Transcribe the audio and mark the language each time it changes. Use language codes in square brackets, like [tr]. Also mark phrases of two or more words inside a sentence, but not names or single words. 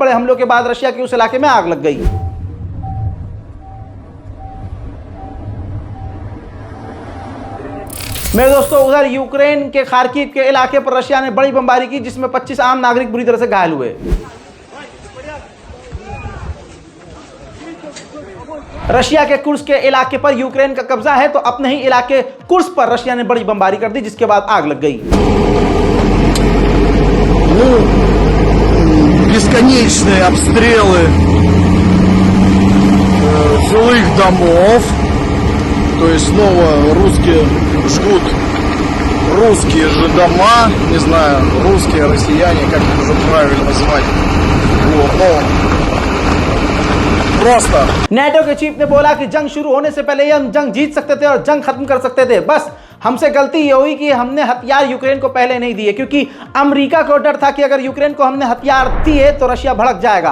[hi] बड़े हमलों के बाद रशिया के उस इलाके में आग लग गई। मेरे दोस्तों, उधर यूक्रेन के खार्किव के इलाके पर रशिया ने बड़ी बमबारी की, जिसमें 25 आम नागरिक बुरी तरह से घायल हुए। रशिया के कुर्स्क के इलाके पर यूक्रेन का कब्जा है, तो अपने ही इलाके कुर्स्क पर रशिया ने बड़ी बमबारी कर दी, जिसके बाद आग लग गई। [ru] Бесконечные обстрелы жилых домов, то есть снова русские жгут русские же дома, не знаю, русские, россияне, как их уже правильно назвать. Вот, но просто [hi] नेटो के चीफ ने बोला कि जंग शुरू होने से पहले ही हम जंग जीत सकते थे और जंग खत्म कर सकते थे। बस हमसे गलती ये हुई कि हमने हथियार यूक्रेन को पहले नहीं दिए, क्योंकि अमेरिका को डर था कि अगर यूक्रेन को हमने हथियार दिए तो रशिया भड़क जाएगा।